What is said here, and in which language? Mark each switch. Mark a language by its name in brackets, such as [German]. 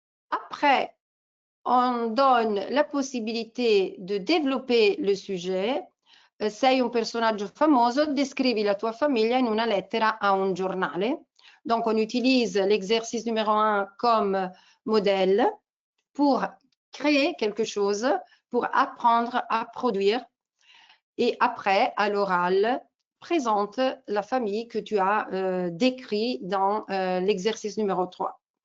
[French] Après, on donne la possibilité de développer le sujet. [Italian] Sei un personaggio famoso, descrivi la tua famiglia in una lettera a un giornale. [French] Donc, on utilise l'exercice numéro 1 comme modèle pour créer quelque chose, pour apprendre à produire. Et après, à l'oral, présente la famille que tu as décrit dans l'exercice numéro 3.